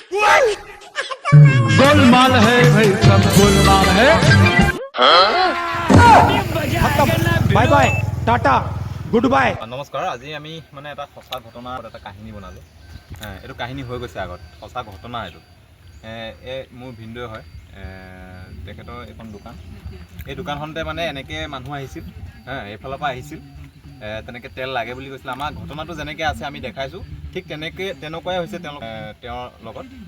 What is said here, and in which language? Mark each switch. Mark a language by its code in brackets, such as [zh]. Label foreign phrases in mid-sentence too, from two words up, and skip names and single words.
[hi] गोलमाल है भाई सब गोलमाल है [en] bye bye tata good bye [as] নমস্কাৰ আজি আমি মানে এটা সঁচা ঘটনাৰ এটা কাহিনী বনালোঁ এইটো কাহিনী হৈ গৈছে আগত সঁচা ঘটনা এইটো মোৰ ভিনদেউ হয় তেখেতৰ এখন দোকান এই দোকানখনতে মানে এনেকৈ মানুহ আহিছিল এইফালৰ পৰা আহিছিল তেনেকৈ তেল লাগে বুলি কৈছিলে আমাৰ ঘটনাটো যেনেকৈ আছে আমি দেখাইছোঁ ঠিক তেনেকুৱাই হৈছে তেওঁৰ লগত